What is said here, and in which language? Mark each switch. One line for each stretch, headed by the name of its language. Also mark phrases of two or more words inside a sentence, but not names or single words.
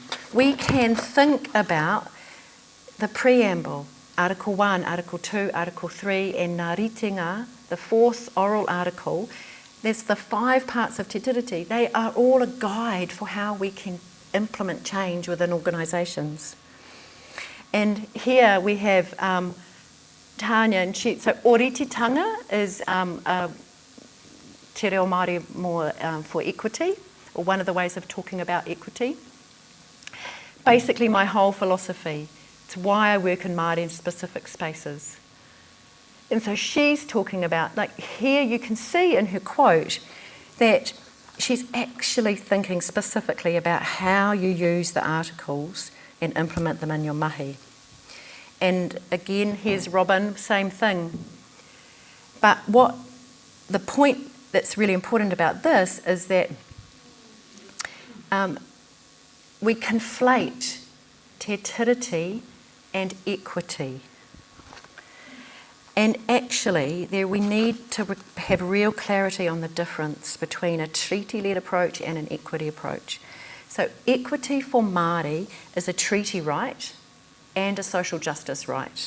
English: We can think about the preamble, Article 1, Article 2, Article 3, and Ngā Ritinga, the 4th oral article. There's the 5 parts of Te Tiriti. They are all a guide for how we can implement change within organisations. And here we have Tanya, and so orititanga is
Māori: te reo Māori
English: more for equity, or one of the ways of talking about equity. Basically my whole philosophy, it's why I work in Māori in specific spaces. And so she's talking about, here you can see in her quote that she's actually thinking specifically about how you use the articles and implement them in your mahi. And again, here's Robin, same thing. But the point that's really important about this is that we conflate te tiriti and equity. And actually, we need to have real clarity on the difference between a treaty-led approach and an equity approach. So equity for Māori is a treaty right and a social justice right.